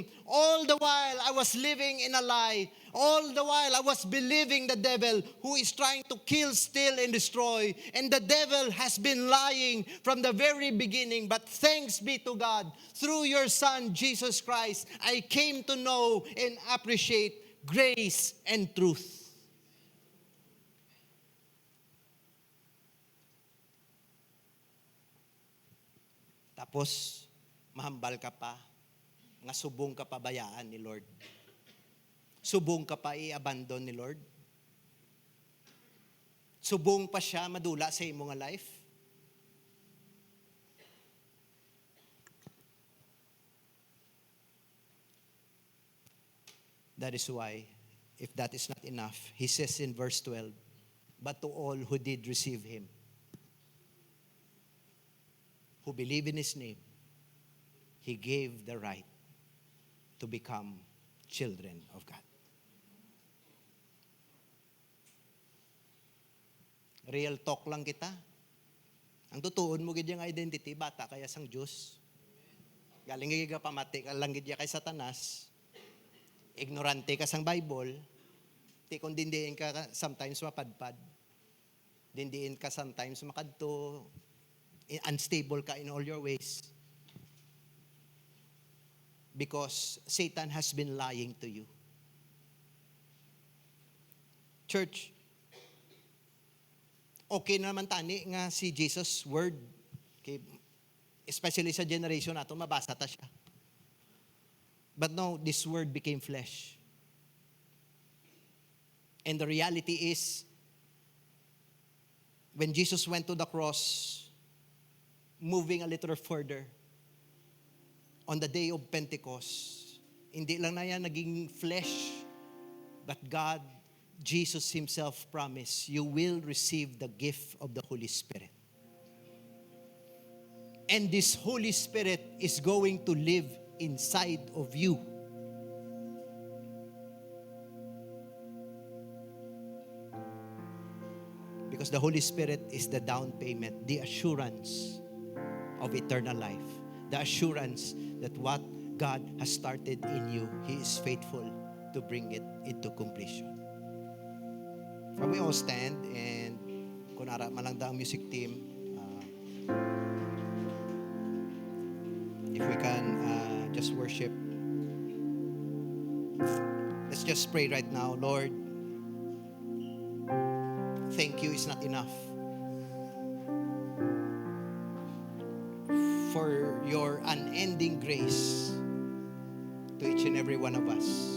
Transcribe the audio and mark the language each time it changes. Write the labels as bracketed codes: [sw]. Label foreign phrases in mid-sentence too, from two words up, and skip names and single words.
[en] All the while I was living in a lie. All the while I was believing the devil who is trying to kill, steal, and destroy. And the devil has been lying from the very beginning. But thanks be to God, through your Son, Jesus Christ, I came to know and appreciate grace and truth. [hil] Tapos, mahambal ka pa, nga subong ka pa bayaan ni Lord. Subong ka pa i-abandon ni Lord. Subong pa siya madula sa imo nga life. [en] That is why, if that is not enough, He says in verse 12, but to all who did receive Him, who believe in His name, He gave the right to become children of God. Real talk [hil] lang kita. Ang tutuon mo gid yung identity, bata kaya sang Diyos. Galing gid ka pamati ka lang gid kay Satanas. Ignorante ka sang Bible. Ti kun dindiin ka sometimes mapadpad. Dindiin ka sometimes makadto. [en] Unstable ka in all your ways. Because Satan has been lying to you. Church, [hil] okay naman tani nga si Jesus' word. Okay, especially sa generation nato, mabasa ta siya. [en] But no, this word became flesh. And the reality is, when Jesus went to the cross, moving a little further, on the day of Pentecost, [tl] hindi lang na yan naging [en] flesh, but God, Jesus Himself promised, you will receive the gift of the Holy Spirit. And this Holy Spirit is going to live inside of you. Because the Holy Spirit is the down payment, the assurance of eternal life. The assurance that what God has started in you, He is faithful to bring it into completion. Can we all stand, and [hil] kunara malangda ang [en] music team, if we can just worship. Let's just pray right now. Lord, thank you is not enough for your unending grace to each and every one of us.